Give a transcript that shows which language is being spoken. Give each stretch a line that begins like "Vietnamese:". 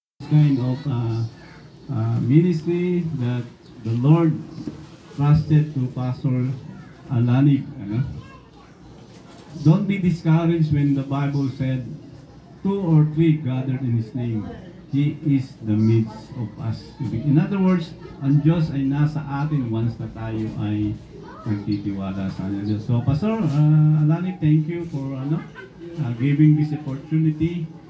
English: kind of ministry that the Lord trusted to Pastor Alani. Don't be discouraged when the Bible said, 2 or 3 gathered in His name. He is the midst of us. In other words,
Filipino: ang Diyos ay nasa atin once na tayo ay nagtitiwala sa Diyos.
English: So, Pastor Alani, thank you for giving this opportunity.